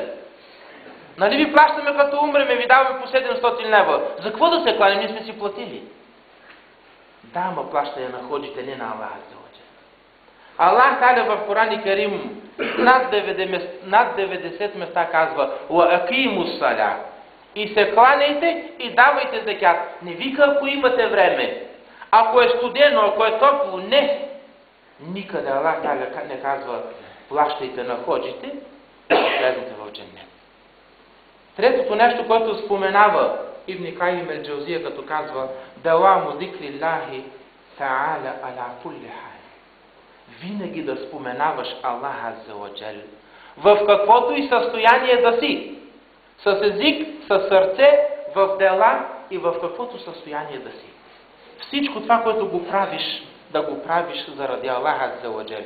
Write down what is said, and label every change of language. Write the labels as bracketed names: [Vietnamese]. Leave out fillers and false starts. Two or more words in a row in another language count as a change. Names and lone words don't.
[Bulgarian] Нали ви плащаме като умреме, ви даваме по 700 лева. За какво да се кланем? Ние сме си платили. Да, ма плащане на ходжите, не на Аллах [Arabic] عز وجل. [Bulgarian] Аллах Таля в Коран и Карим над 90 места казва [Arabic] وأقيموا الصلاة. [Bulgarian] И се кланяйте и давайте закят. Не вика, ако имате време. Ако е студено, ако е топло, не. Никъде Аллах Таля не казва плащайте на ходжите, влезете в дженнет. Третото нещо, което споменава Ибн Кайим ал-Джаузия, като казва [Arabic] دوام ذكر الله تعالى على كل حال. [Bulgarian] винаги да споменаваш Аллах [Arabic] عز وجل. [Bulgarian] В каквото и състояние да си. С език, с сърце, в дела и в каквото състояние да си. Всичко това, което го правиш, да го правиш заради Аллах [Arabic] عز وجل.